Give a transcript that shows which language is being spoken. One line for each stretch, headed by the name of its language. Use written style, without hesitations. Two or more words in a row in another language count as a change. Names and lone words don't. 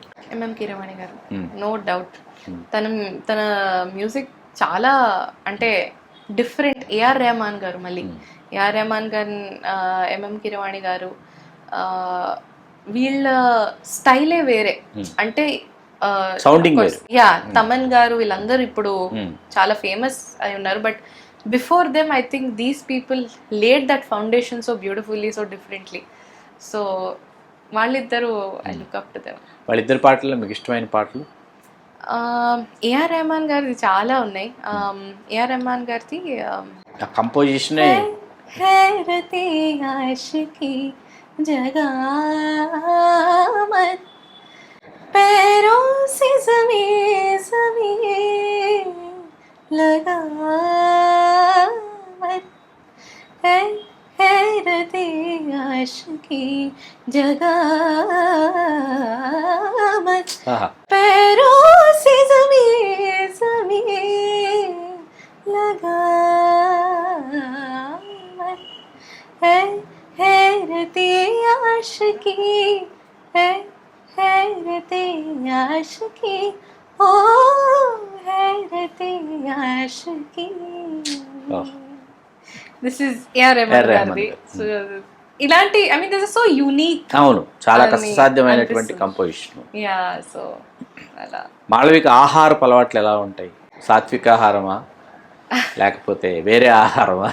Telugu: ఎంఎం కీరవాణి గారు,
English: no doubt.
Telugu: తన మ్యూజిక్ చాలా అంటే డిఫరెంట్. ఏఆర్ రెహమాన్ గారు, మళ్ళీ ఏఆర్ రెహమాన్ గారు, ఎంఎం కీరవాణి గారు, వీళ్ళ స్టైలే వేరే. అంటే యా తమన్ గారు వీళ్ళందరూ ఇప్పుడు చాలా ఫేమస్ అయి ఉన్నారు.
English: but before them I think these people laid that foundation so beautifully, so differently.
Telugu: సో వాళ్ళిద్దరూ
English: I look up to them.
Telugu: వాళ్ళిద్దరు పాటల్లో మీకు ఇష్టమైన పాటలు? ఏఆర్ రెహమాన్ గారిది చాలా ఉన్నాయి. ఏఆర్ రెహమాన్ గారిది కంపోజిషన్
Hindi: हैरते आशिकी जगामत पैरों से ज़मीं ज़मीं लगावत है हैरते आशिकी जगावत पैरों से ज़मीं ज़मीं लगावत है हैरते आशिकी है हैरते आशिकी ओ हैरते आशिकी.
English: this is
Telugu: ఏఆర్ రెహమాన్ గారిది.
English: సో ఇలాంటి I mean this is so unique.
Telugu: అవును, చాలా కష్టసాధ్యమైనటువంటి కంపోజిషన్. యా సో అలా. మాళవిక ఆహారపు అలవాట్లు ఎలా ఉంటాయి? సాత్విక ఆహారమా లేకపోతే వేరే ఆహారమా?